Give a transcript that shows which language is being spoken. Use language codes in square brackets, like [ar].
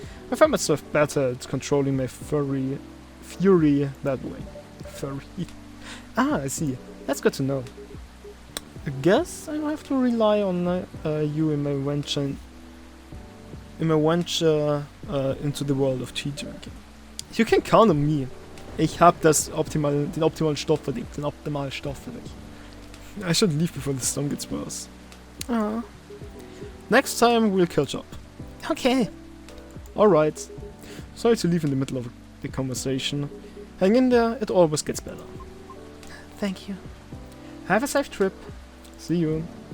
[en] I find myself better at controlling my fury that way. Furry. Ah, I see. That's good to know. I guess I have to rely on you in my venture into the world of tea drinking. You can count on me. [de] Ich hab den optimalen Stoff für dich. Den optimalen Stoff für dich. [en] I should leave before the song gets worse. Ah. Next time we'll catch up. Okay. Alright. Sorry to leave in the middle of the conversation. Hang in there, it always gets better. Thank you. Have a safe trip. See you.